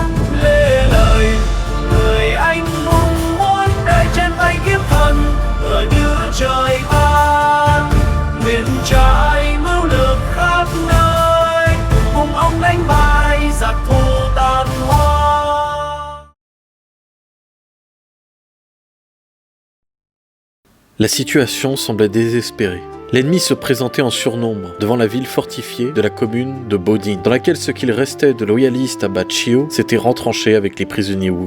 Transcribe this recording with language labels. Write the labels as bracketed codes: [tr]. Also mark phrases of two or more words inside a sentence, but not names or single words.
[vi] Lê Lợi, người anh hùng muốn đời trên tay kiếm thần, tựa như trời ban, nguyện trải mưu lược khắp nơi, cùng ông đánh bại giặc thù tàn hoang. [fr] La situation semblait désespérée. L'ennemi se présentait en surnombre devant la ville fortifiée de la commune de Bodin, dans laquelle ce qu'il restait de loyalistes à Bachio s'était retranché avec les prisonniers Wu.